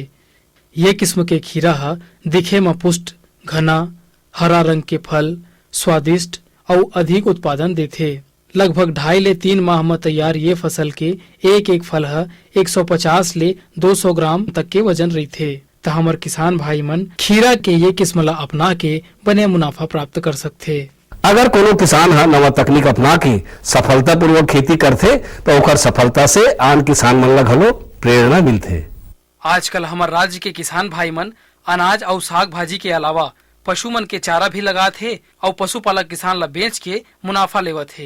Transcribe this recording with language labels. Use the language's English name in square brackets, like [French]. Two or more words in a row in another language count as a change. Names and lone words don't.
[Chhattisgarhi] ये किस्म के खीरा हा दिखे में पुष्ट, घना, हरा रंग के फल, स्वादिष्ट और अधिक उत्पादन देते। लगभग 2.5 ले 3 माह में तैयार ये फसल के एक फल है 150 ले 200 ग्राम तक के वजन रही थे। तो हमार किसान भाई मन खीरा के ये किस्म ला अपना के बने मुनाफा प्राप्त कर सकते। अगर कोनो किसान हा नवा तकनीक अपना के सफलता पूर्वक खेती करते तो ओकर सफलता से आन किसान मन ला घलो प्रेरणा मिलते। आजकल हमार राज्य के किसान भाई मन अनाज और साग भाजी के अलावा पशु मन के चारा भी लगाते है और पशुपालक किसान ला बेच के मुनाफा लेवत है।